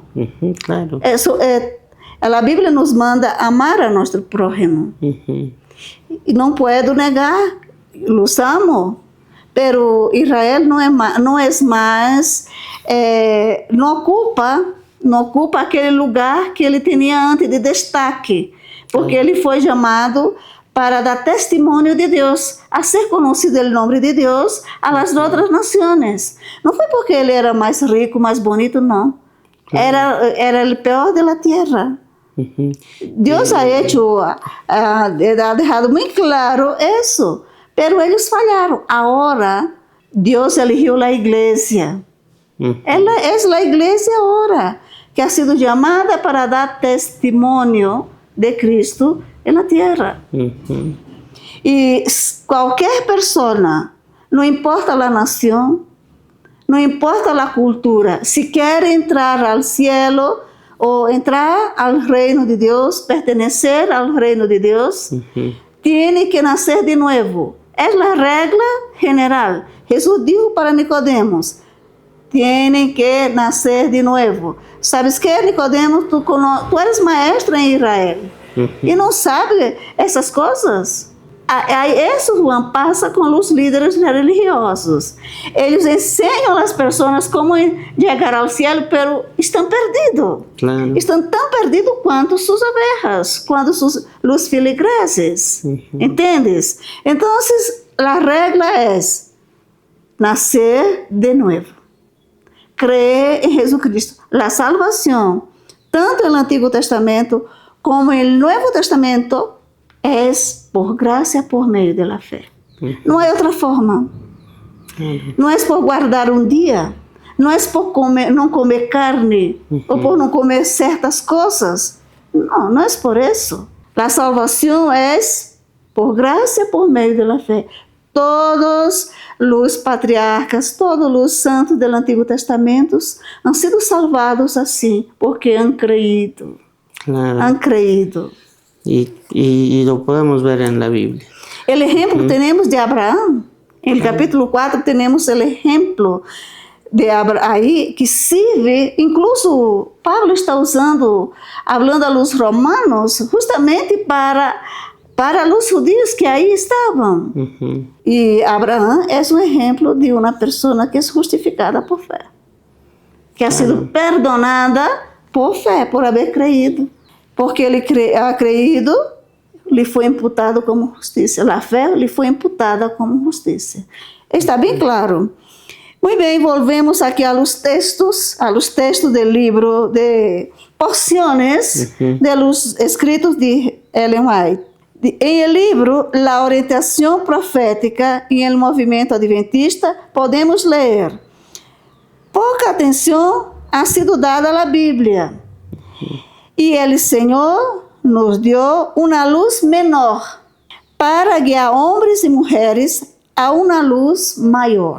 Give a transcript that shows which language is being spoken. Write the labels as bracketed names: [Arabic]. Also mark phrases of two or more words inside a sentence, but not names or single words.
[Spanish] Claro. Eso, la Biblia nos manda amar a nuestro prójimo. Y no puedo negar, los amo. Pero Israel no es más, no ocupa [Portuguese] aquele lugar que ele tinha antes de destaque. Porque ele foi chamado para dar testemunho de Deus, a ser conhecido o nome de Deus a las outras nações. Não foi porque ele era mais rico, mais bonito, não. Era o pior da terra. Deus [Spanish] ha hecho, ha dejado [Portuguese] muito claro isso, pero eles falharam. Agora, Deus eligiu a igreja. Ela é a igreja agora, que [Spanish] ha sido [Portuguese] chamada para dar testemunho de Cristo na terra. E qualquer pessoa, não importa a nação, não importa a cultura, se quer entrar ao cielo ou entrar ao reino de Deus, pertencer ao reino de Deus, tem que nascer de novo. É a regra general. Jesus disse para Nicodemos: [Spanish] tienen que nacer de novo. ¿Sabes qué, Nicodemo? Tú eres maestro en Israel y no sabes esas cosas. Eso, Juan, pasa con los líderes religiosos. Ellos enseñan a las personas cómo llegar al cielo, pero están perdidos. Claro. Están tan perdidos cuanto sus ovejas, cuanto los feligreses. ¿Entiendes? Entonces, la regla es nacer de nuevo. Creer em Jesucristo. [Portuguese] A salvação, tanto no Antigo Testamento como no Novo Testamento, é por graça por meio da fé. Não há outra forma. Não é por guardar um dia, não é por não comer carne ou por não comer certas coisas. Não, não é por isso. A salvação é por graça por meio da fé. Todos os patriarcas, todos os santos do Antigo Testamento [Spanish] han sido salvados [Portuguese] assim, porque [Spanish] han creído. Claro. Han creído. Y lo podemos ver en la Biblia. El ejemplo tenemos de Abraham. En el capítulo 4 tenemos el ejemplo de Abraham aí, que sirve, incluso Pablo está hablando a los romanos, justamente para [Portuguese] os judíos que aí estavam. E Abraão é um exemplo de uma pessoa que é justificada por fé, [Spanish] que ha sido perdonada por fé, por haber creído. [Portuguese] Porque ele [Spanish] ha creído, [Portuguese] lhe foi imputado como justiça. A fé lhe foi imputada como justiça. Está bem claro. Muito bem, volvemos aqui aos textos do livro de [Spanish] porciones de los escritos [Portuguese] de Ellen White. [Spanish] En el libro La orientación profética en el movimiento adventista, podemos leer: poca atención ha sido dada a la Biblia y el Señor nos dio una luz menor para guiar hombres y mujeres a una luz mayor.